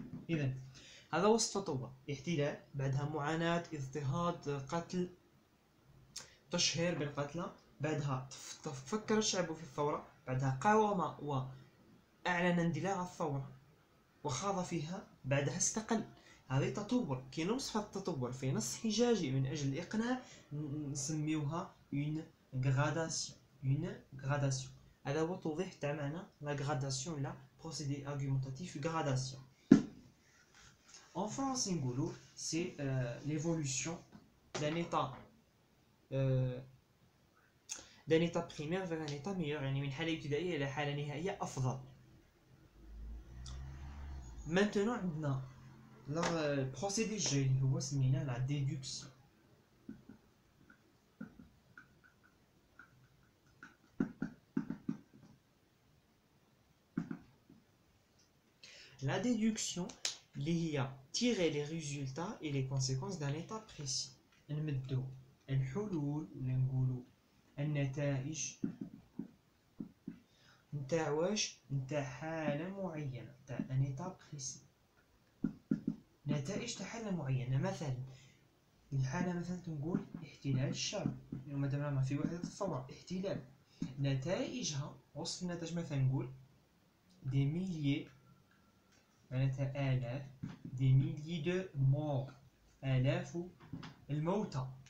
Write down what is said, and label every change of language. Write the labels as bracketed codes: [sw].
[ar] إذا هذا هو التطور، احتلال، بعدها معاناة، اضطهاد، قتل، تشهير بالقتلى، بعدها فكر الشعب في الثورة، بعدها قاوم وأعلن اندلاع الثورة وخاض فيها، بعدها استقل. هذا تطور. كي نوصف التطور في نص حجاجي من أجل الإقناع نسميوها une gradation. [fr] une gradation. [ar] هذا هو توضيح تاع معنى [fr] la gradation ولا procédé argumentatif gradation. En français نقولوا c'est l'évolution d'un état d'un état primaire vers un état meilleur، [ar] يعني من حالة ابتدائية إلى حالة نهائية أفضل. Maintenant عندنا البروسيدي الجاي اللي هو سميناه لا ديدكسيون. [fr] La déduction [ar] اللي هي [fr] tirer les résultats et les conséquences d'un état précis. [ar] نمدو الحلول ولا نقولوا النتائج نتاع واش؟ نتاع حالة معينة، نتاع [fr] ان ايتا بريسي. [ar] نتائج تاع حالة معينة، مثلا الحالة مثلا تنقول احتلال الشعب، يوم دابا في وحدة الثورة احتلال، نتائجها وصف النتائج مثلا نقول دي ميليي، معناتها آلاف، [fr] دي ميليي دو مور، [ar] آلاف الموتى.